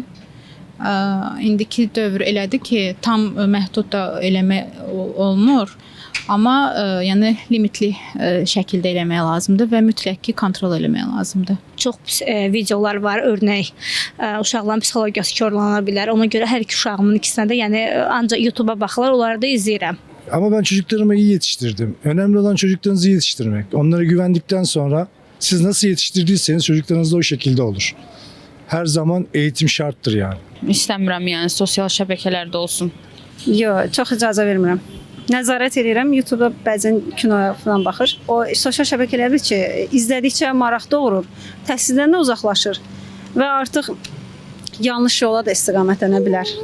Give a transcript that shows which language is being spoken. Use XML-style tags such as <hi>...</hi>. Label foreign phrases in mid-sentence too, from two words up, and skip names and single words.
<az>İndiki dövr elədir ki, tam məhdud da eləmək olmur. Amma yəni limitli şəkildə eləmək lazımdır və mütləq ki, kontrol eləmək lazımdır. Çox pis videolar var, örnək uşaqların psixologiyası korlana bilər. Ona görə hər iki uşağımın ikisinə də yəni ancaq YouTube'a baxırlar, onları da izləyirəm.</az> <tr>Ama ben çocuklarımı iyi yetiştirdim. Önemli olan çocuklarınızı yetiştirmek. Onlara güvendikten sonra siz nasıl yetiştirdiyseniz çocuklarınız da o şekilde olur. Her zaman eğitim şarttır yani.</tr> <az>İstəmirəm, yəni sosial şəbəkələrdə olsun. Yox, çox icazə vermirəm. Nəzarət edirəm. YouTube-da bəzən kinoya falan baxır. O sosial şəbəkələrdir ki, izlədikcə maraq doğurur, təhsildən də uzaqlaşır və artıq yanlış yola da istiqamətlənə bilər.</az>